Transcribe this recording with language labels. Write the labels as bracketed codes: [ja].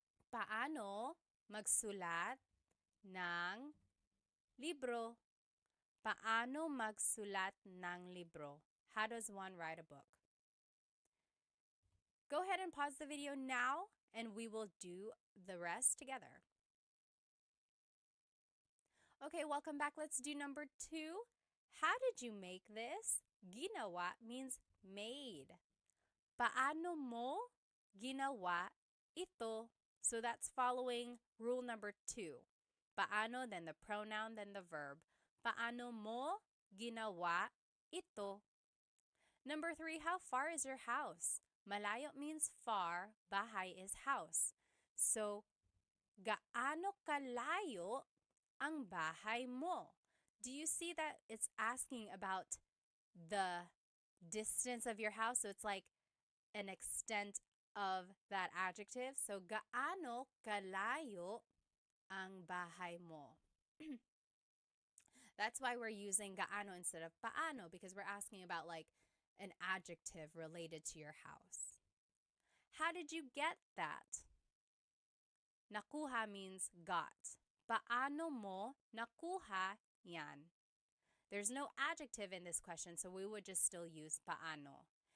[tl] Paano magsulat ng libro? Paano magsulat ng libro? [en] How does one write a book? Go ahead and pause the video now and we will do the rest together. Okay, welcome back. Let's do number 2. How did you make this? [tl] Ginawa [en] means made. [tl] Paano mo ginawa ito? [en] So that's following rule number 2. Paano, then the pronoun, then the verb. [tl] Paano mo ginawa ito? [en] Number 3, how far is your house? Malayo means far, bahay is house. [tl] So, gaano kalayo ang bahay mo? [en] Do you see that it's asking about the distance of your house? So it's like an extent of that adjective. [tl] So, gaano kalayo ang bahay mo? [en] That's why we're using gaano instead of paano, because we're asking about like an adjective related to your house. How did you get that? Nakuha means got. [tl] Paano mo nakuha yan? [en] There's no adjective in this question, so we would just still use paano.